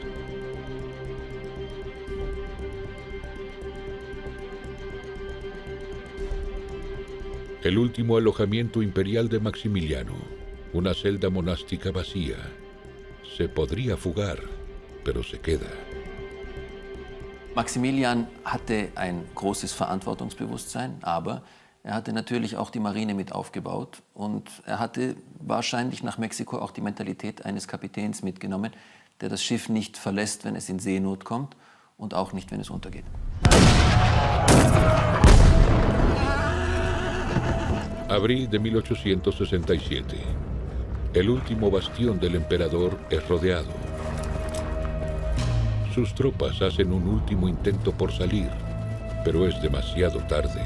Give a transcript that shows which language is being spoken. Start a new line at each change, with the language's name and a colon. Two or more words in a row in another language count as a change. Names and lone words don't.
Spanish: El último alojamiento imperial de Maximiliano, una celda monástica vacía. Se podría fugar, pero se queda.
German: Maximilian hatte ein großes Verantwortungsbewusstsein, aber er hatte natürlich auch die Marine mit aufgebaut und er hatte wahrscheinlich nach Mexiko auch die Mentalität eines Kapitäns mitgenommen, der das Schiff nicht verlässt, wenn es in Seenot kommt und auch nicht, wenn es untergeht.
Spanish: Abril de 1867. El último bastión del emperador es rodeado. Sus tropas hacen un último intento por salir, pero es demasiado tarde.